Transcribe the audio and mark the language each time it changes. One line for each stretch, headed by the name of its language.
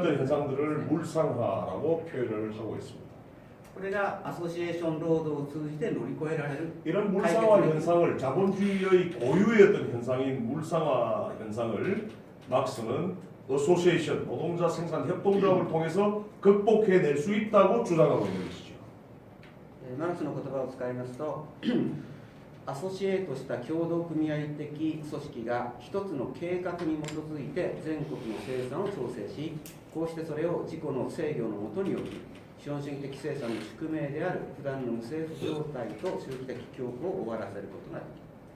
Korean: 어떤 현상들을 물상화라고 표현을 하고 있습니다.
Japanese: これがアソシエーション労働を通じて乗り越えられる
Korean: 이런 물상화 현상을 자본주의의 고유의 어떤 현상인 물상화 현상을 막스는 어소시에이션 노동자 생산 협동조합을 통해서 극복해낼 수 있다고 주장하고 있는 것이죠.
Japanese: マルクスの言葉を使いますとアソシエートした協同組合的組織が一つの計画に基づいて全国の生産を調整しこうしてそれを自己の制御のもとに置き資本主義的生産の宿命である普段の無政府状態と周期的恐怖を終わらせることができる。